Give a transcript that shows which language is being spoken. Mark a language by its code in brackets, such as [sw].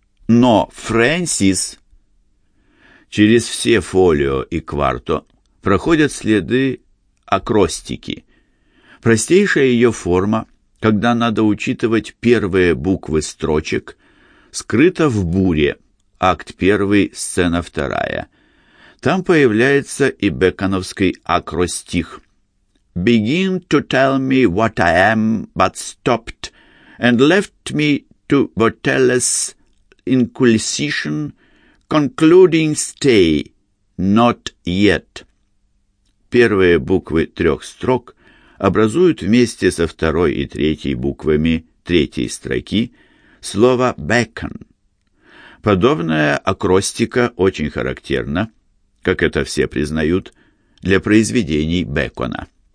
[ru] «Но Фрэнсис». Через все фолио и кварто проходят следы акростики. Простейшая ее форма, когда надо учитывать первые буквы строчек, скрыта в буре, акт 1, сцена 2. Там появляется и бекконовский акростих. [en] «Begin to tell me what I am, but stopped, and left me to Botelles inquisition, concluding stay, not yet». [ru] Первые буквы трех строк образуют вместе со второй и третьей буквами третьей строки слово «beckon». Подобная акростика очень характерна, как это все признают, для произведений Бекона.